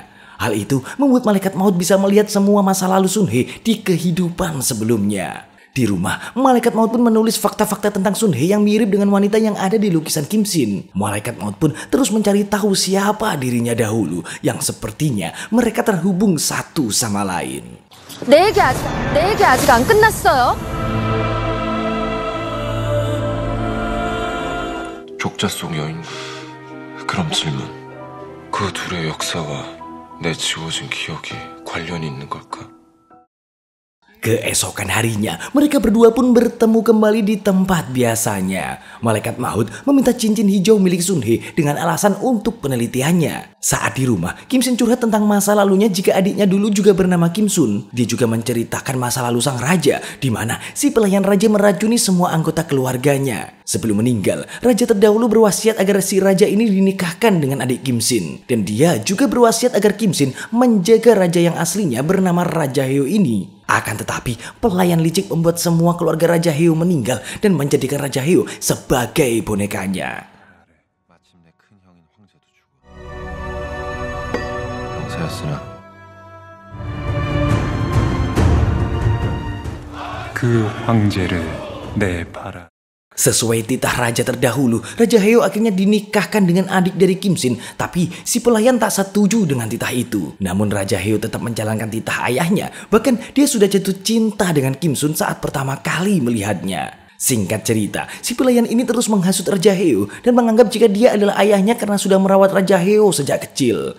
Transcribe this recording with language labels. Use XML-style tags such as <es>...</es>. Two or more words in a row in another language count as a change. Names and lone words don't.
<id>Hal itu membuat malaikat maut bisa melihat semua masa lalu Sun Hee di kehidupan sebelumnya. Di rumah, malaikat maut pun menulis fakta-fakta tentang Sun Hee yang mirip dengan wanita yang ada di lukisan Kim Shin. Malaikat maut pun terus mencari tahu siapa dirinya dahulu yang sepertinya mereka terhubung satu sama lain.</id> <ko>내 얘기 아직 안 끝났어요. 족자 속 여인. 그럼 질문. 그 둘의 역사와 내 지워진 기억이 관련이 있는 걸까?</ko> <id>Keesokan harinya, mereka berdua pun bertemu kembali di tempat biasanya. Malaikat maut meminta cincin hijau milik Sun Hee dengan alasan untuk penelitiannya. Saat di rumah, Kim Shin curhat tentang masa lalunya jika adiknya dulu juga bernama Kim Sun. Dia juga menceritakan masa lalu sang raja, di mana si pelayan raja meracuni semua anggota keluarganya. Sebelum meninggal, raja terdahulu berwasiat agar si raja ini dinikahkan dengan adik Kim Shin. Dan dia juga berwasiat agar Kim Shin menjaga raja yang aslinya bernama Raja Heo ini. Akan tetapi, pelayan licik membuat semua keluarga Raja Heo meninggal dan menjadikan Raja Heo sebagai bonekanya.</id> <ko>그 황제를 내봐라.</ko> <id>Sesuai titah raja terdahulu, Raja Heo akhirnya dinikahkan dengan adik dari Kim Shin, tapi si pelayan tak setuju dengan titah itu. Namun Raja Heo tetap menjalankan titah ayahnya, bahkan dia sudah jatuh cinta dengan Kim Sun saat pertama kali melihatnya. Singkat cerita, si pelayan ini terus menghasut Raja Heo dan menganggap jika dia adalah ayahnya karena sudah merawat Raja Heo sejak kecil.</id>